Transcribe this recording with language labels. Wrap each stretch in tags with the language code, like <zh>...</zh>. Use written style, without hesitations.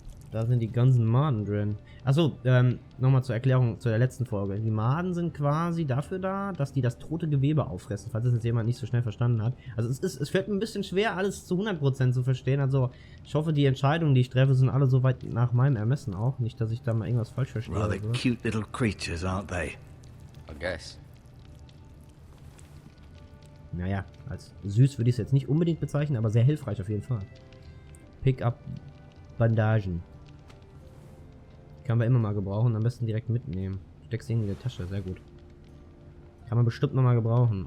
<de>Da sind die ganzen Maden drin. Achso, nochmal zur Erklärung zu der letzten Folge. Die Maden sind quasi dafür da, dass die das tote Gewebe auffressen, falls es jetzt jemand nicht so schnell verstanden hat. Also es fällt mir ein bisschen schwer, alles zu 100% zu verstehen. Also ich hoffe, die Entscheidungen, die ich treffe, sind alle soweit nach meinem Ermessen auch. Nicht, dass ich da mal irgendwas falsch verstehe.</de> <en>Rather cute little creatures, aren't they? I guess.</en> <de>Naja, als süß würde ich es jetzt nicht unbedingt bezeichnen, aber sehr hilfreich auf jeden Fall.</de> <en>Pick up</en> <de>Bandagen. Kann man immer mal gebrauchen, am besten direkt mitnehmen. Steckst irgendwie in die Tasche, sehr gut. Kann man bestimmt nochmal gebrauchen.</de>